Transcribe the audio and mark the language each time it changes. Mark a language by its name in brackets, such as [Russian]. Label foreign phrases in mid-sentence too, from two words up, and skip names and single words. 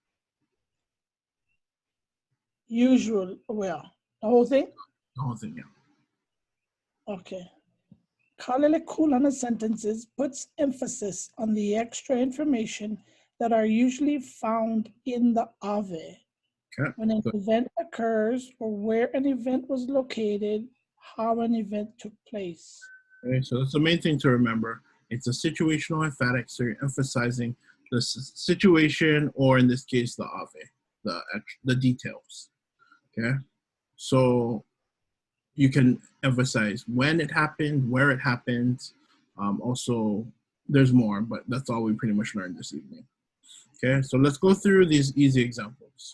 [English] usual. Well, the whole thing. The whole thing, yeah. Okay. [Hawaiian] Kālele Kūlana [English] sentences puts emphasis on the extra information that are usually found in the ʻAʻA. Okay. When an Good. event occurs or where an event was located, how an event took place. Okay, so that's the main thing to remember. It's a situational emphatic, so you're emphasizing the situation, or in this case, the ʻAʻA, the details. Okay, so you can emphasize when it happened, where it happened. Also, there's more, but that's all we pretty much learned this evening. Okay, so let's go through these easy examples.